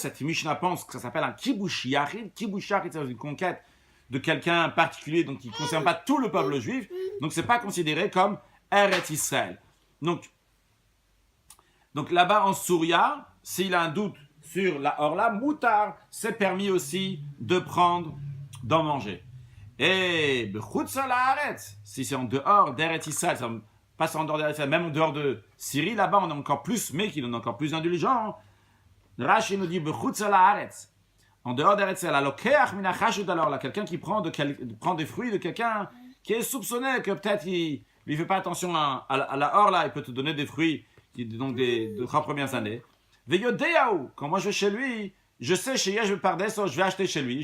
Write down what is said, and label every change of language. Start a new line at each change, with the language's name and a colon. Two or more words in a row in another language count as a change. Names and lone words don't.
French: Cette Mishnah pense que ça s'appelle un
Hebrew: כיבוש יחיד. כיבוש יחיד,
French: c'est une conquête de quelqu'un particulier, donc qui ne concerne pas tout le peuple juif. Donc c'est pas considéré comme Eretz Israël. Donc là-bas en Souria, s'il a un doute sur la orla, moutar, c'est permis aussi de prendre, d'en manger.
Hebrew: Et בחוץ הארץ,
French: si c'est en dehors d'Eretz Israël, pas en dehors d'Eretz Israël, même en dehors de Syrie, là-bas on est encore plus, mais qu'il est encore plus indulgent. Rashi nous dit
Hebrew: בחוץ הארץ,
French: en dehors d'Eretz Israël,
Hebrew: הלוקח מן החשוד,
French: alors là, quelqu'un qui prend des fruits de quelqu'un qui est soupçonné que peut-être il ne fait pas attention à la orla, il peut te donner des fruits, donc de 3 premières années. Veyodeyahu, quand moi je vais chez lui, je sais chez
Hebrew: יש פרדסו,
French: je vais acheter chez lui.